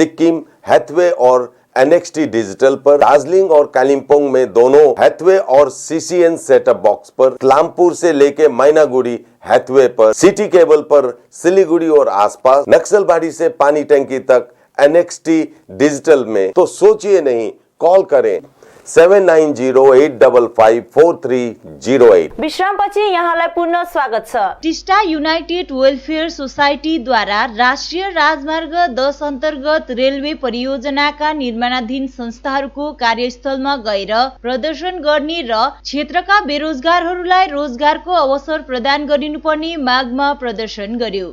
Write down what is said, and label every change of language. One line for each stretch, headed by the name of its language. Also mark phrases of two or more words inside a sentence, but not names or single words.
Hindi: सिक्किम, हैथवे और NXT डिजिटल पर, दार्जिलिंग और कालिम्पोंग में दोनों हैथवे और CCN
English: setup box
Hindi: पर, क्लामपुर से लेके मैनागुड़ी हैथवे पर, सिटी केबल पर सिलीगुड़ी और आसपास, नक्सलबाड़ी से पानी टंकी तक NXT डिजिटल में। तो सोचिए नहीं, कॉल करें 7908554308।
Nepali: विश्रामपछि यहाँलाई पुनः स्वागत छ। टिस्टा युनाइटेड वेलफेयर सोसाइटीद्वारा राष्ट्रिय राजमार्ग 10 अन्तर्गत रेलवे परियोजनाका निर्माणाधीन संस्थाहरूको कार्यस्थलमा गएर प्रदर्शन गर्ने र क्षेत्रका बेरोजगारहरूलाई रोजगारको अवसर प्रदान गरिनुपर्ने मागमा प्रदर्शन गर्यो।